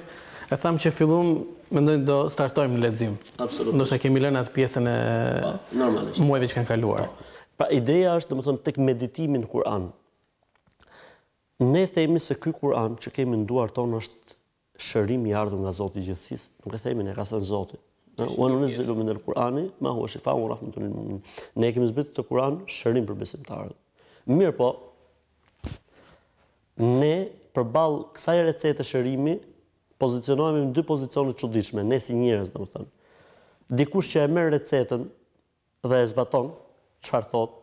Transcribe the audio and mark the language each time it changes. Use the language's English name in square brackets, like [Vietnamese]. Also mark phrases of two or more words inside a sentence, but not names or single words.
[Albanian] E tham që fillum mendoj do startojmë në lexim. Absolutisht. Ndoshta kemi lënë atë pjesën e normalisht muajve që kanë kaluar. Pra ideja është domethënë tek meditimi në Kur'an. Ne themi se ky Kur'an që kemi në duar tonë është shërim i ardhur nga Zoti i gjithësisë. Nuk e themi ne, ka thënë Zoti. [Arabic] وننزل من القرآن ما هو شفاء ورحمة للمؤمنين. [Albanian] Ne kemi zbritur të Kur'an shërim për besimtarët. Mirë po, ne përballë kësaj recete shërimi pozicionohemi në 2 pozicione të çuditshme, ne si njerëz domethënë. Dikush që e merr recetën dhe e zbaton, çfarë thot?